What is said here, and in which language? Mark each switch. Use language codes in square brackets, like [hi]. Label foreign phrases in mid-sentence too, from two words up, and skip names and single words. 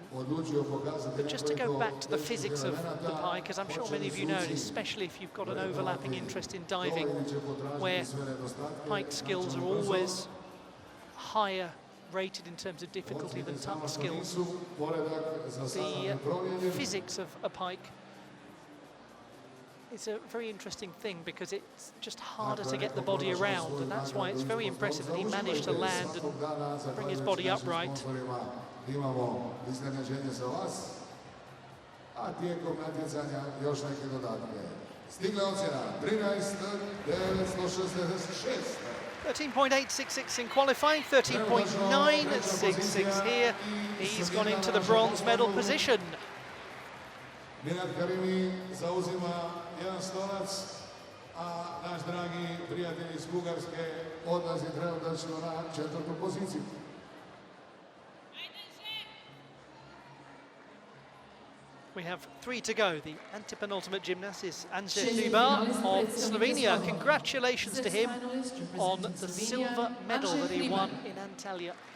[en] But just to go back to the physics of the pike, as I'm sure many of you know, especially if you've got an overlapping interest in diving, where pike skills are always higher rated in terms of difficulty than tuck skills. The physics of a pike is a very interesting thing because it's just harder to get the body around, and that's why it's very impressive that he managed to land and bring his body upright. [hr] Stigle ocjena 13.966. [en] 13.866 in qualifying, 13.966 here. He's gone into the bronze medal position. [hr] Milad Karimi zauzima jedan stolac, a naš dragi prijatelj iz Bugarske odlazi trenutačno na 4. poziciju. [en] We have 3 to go. The antepenultimate gymnast is Ante Hribar of Slovenia. Congratulations to him on the silver medal that he won in Antalya.